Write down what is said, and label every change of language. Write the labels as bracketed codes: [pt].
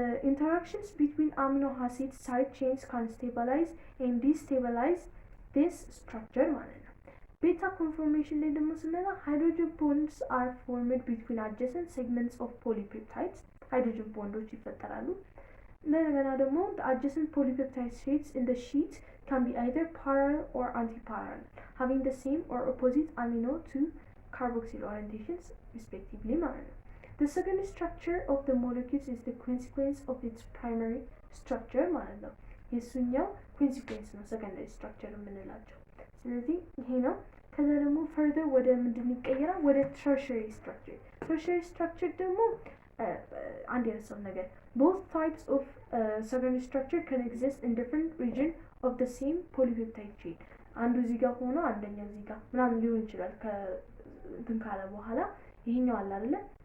[en] Interactions between amino acid side chains can stabilize and destabilize this structure [am] ማለት ነው። ቤታ ኮንፎርሜሽን ላይ ደግሞ ስንመጣ [en] hydrogen bonds are formed between adjacent segments of polypeptides. hydrogen bonds [am] ይፈጠራሉ። እንደገና ደግሞ [en] the adjacent polypeptide sheets in the sheet can be either parallel or anti-parallel, having the same or opposite amino to carboxyl orientations respectively [am] ማለት ነው። [en] The secondary structure of the molecules is the consequence of its primary structure [am] ማለት ነው። የሱኛው [en] consequence ነው secondary structure [am] የምንላቸው። ስለዚህ ይሄ ነው። ከዛ ደግሞ [en] further [am] ወደ ምንድን ይቀየራል? ወደ [en] tertiary structure። tertiary structure [am] ደግሞ አንድ የረሳው ነገር [en] both types of secondary structure can exist in different region of the same polypeptide chain. [am] አንዱ እዚህ ጋር ሆኖ አንደኛው እዚህ ጋር ምናምን ሊሆን ይችላል። ከእንትን ካለ በኋላ ይሄኛው አለ አይደለ?